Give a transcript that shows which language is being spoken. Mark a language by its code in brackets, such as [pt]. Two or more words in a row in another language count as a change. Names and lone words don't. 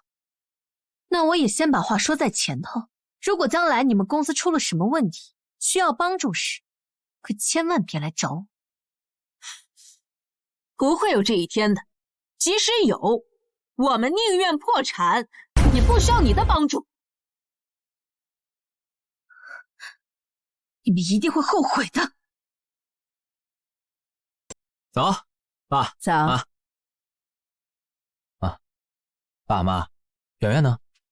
[zh] 那我也先把話說在前頭，如果將來你們公司出了什麼問題，需要幫助時，可千萬別來找我。不會有這一天的，即使有，我們寧願破產，也不需要你的幫助。你們一定会後悔的。走，爸。走。妈。啊，爸妈，圆圆呢？